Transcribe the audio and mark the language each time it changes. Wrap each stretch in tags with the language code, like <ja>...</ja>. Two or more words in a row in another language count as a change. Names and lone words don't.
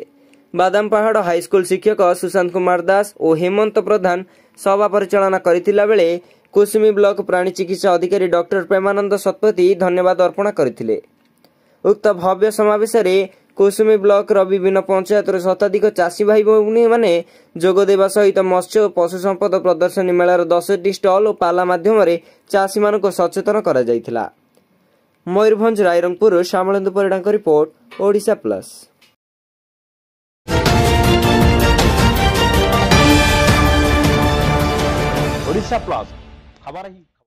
<or>ବାଦାମ ପାହାଡ଼ ହାଇସ୍କୁଲ ଶିକ୍ଷକ ସୁଶାନ୍ତ କୁମାର ଦାସ ଓ ହେମନ୍ତ ପ୍ରଧାନ ସଭା ପରିଚାଳନା କରିଥିଲା ବେଳେ କୁସୁମୀ ବ୍ଲକ ପ୍ରାଣୀ ଚିକିତ୍ସା ଅଧିକାରୀ ଡକ୍ଟର ପ୍ରେମାନନ୍ଦ ଶତପଥୀ ଧନ୍ୟବାଦ ଅର୍ପଣ କରିଥିଲେ। ଉକ୍ତ ଭବ୍ୟ ସମାବେଶରେ କୁସୁମୀ ବ୍ଲକର ବିଭିନ୍ନ ପଞ୍ଚାୟତର ଶତାଧିକ ଚାଷୀ ଭାଇ ଭଉଣୀ ମାନେ ଯୋଗ ଦେବା ସହିତ ମତ୍ସ୍ୟ ଓ ପଶୁ ସମ୍ପଦ ପ୍ରଦର୍ଶନୀ ମେଳାର 10ଟି ଷ୍ଟଲ ଓ ପାଲା ମାଧ୍ୟମରେ ଚାଷୀମାନଙ୍କୁ ସଚେତନ କରାଯାଇଥିଲା। मयूरभंज रायरंगपुर श्यामलेन्दु परिडा रिपोर्ट, ओडिशा प्लस। ଓଡ଼ିଶା ପ୍ଲସ ଖବର ହିଁ</or>